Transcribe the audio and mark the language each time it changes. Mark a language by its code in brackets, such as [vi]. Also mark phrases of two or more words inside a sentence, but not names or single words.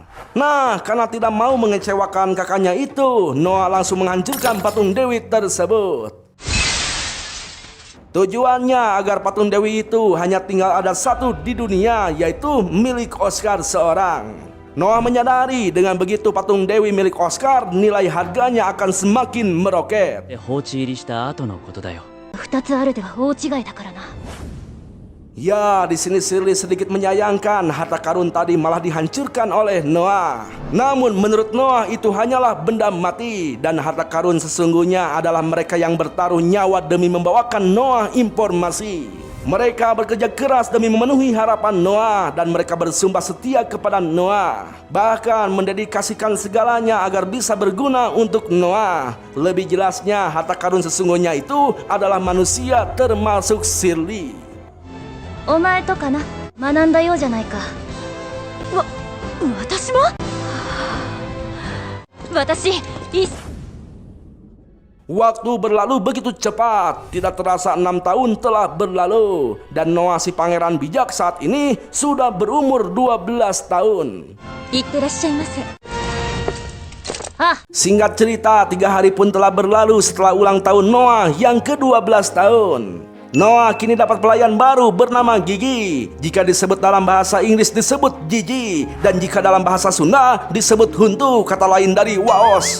[id] Nah, karena tidak mau mengecewakan kakaknya itu, Noah langsung menghancurkan patung dewi tersebut. Tujuannya agar patung dewi itu hanya tinggal ada satu di dunia, yaitu milik Oscar seorang. Noah menyadari dengan begitu patung Dewi milik Oscar nilai harganya akan semakin meroket. [ja] 放置入りした後のことだよ。二つあるでは大違いだからな。 [id] Ya, di sini Shirley sedikit menyayangkan harta karun tadi malah dihancurkan oleh Noah. Namun menurut Noah itu hanyalah benda mati dan harta karun sesungguhnya adalah mereka yang bertaruh nyawa demi membawakan Noah informasi. Mereka bekerja keras demi memenuhi harapan Noah dan mereka bersumpah setia kepada Noah. Bahkan mendedikasikan segalanya agar bisa berguna untuk Noah. Lebih jelasnya harta karun sesungguhnya itu adalah manusia termasuk Shirley. [ja] お前とかな、学んだようじゃないか。私も？私、 [id] Waktu berlalu begitu cepat, tidak terasa 6 tahun telah berlalu. Dan Noah si pangeran bijak saat ini sudah berumur 12 tahun. [ja] いってらっしゃいませ。 [id] Singkat cerita, 3 hari pun telah berlalu setelah ulang tahun Noah yang ke-12 tahun. Noah kini dapat pelayan baru bernama Gigi. Jika disebut dalam bahasa Inggris disebut Gigi, dan jika dalam bahasa Sunda disebut Huntu, kata lain dari Waos.